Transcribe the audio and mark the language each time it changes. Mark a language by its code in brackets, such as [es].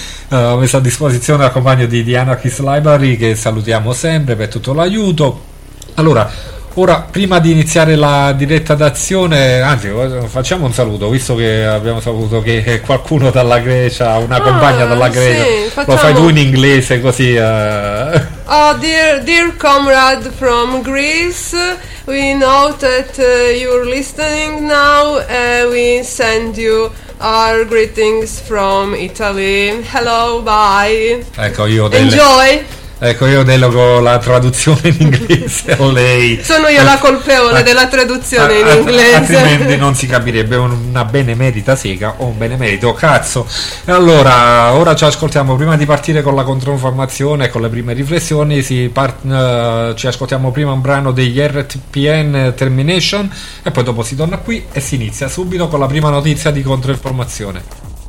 [it] messo a disposizione dal compagno di The Anarchist Library, che salutiamo sempre per tutto l'aiuto. Allora, ora, prima di iniziare la diretta d'azione, anzi, facciamo un saluto, visto che abbiamo saputo che qualcuno dalla Grecia, compagna dalla Grecia, sì, facciamo... lo fai tu in inglese così. [en] Dear comrade from Greece, we know that you're listening now, we send you our greetings from Italy. Hello, bye. [it] Ecco, io delle... Enjoy! Ecco, io delego la traduzione in inglese a lei. Sono io la colpevole della traduzione in inglese. Altrimenti non si capirebbe una benemerita sega o un benemerito cazzo. Allora, ora ci ascoltiamo, prima di partire con la controinformazione e con le prime riflessioni, ci ascoltiamo prima un brano degli RTPN Termination, e poi dopo si torna qui e si inizia subito con la prima notizia di controinformazione.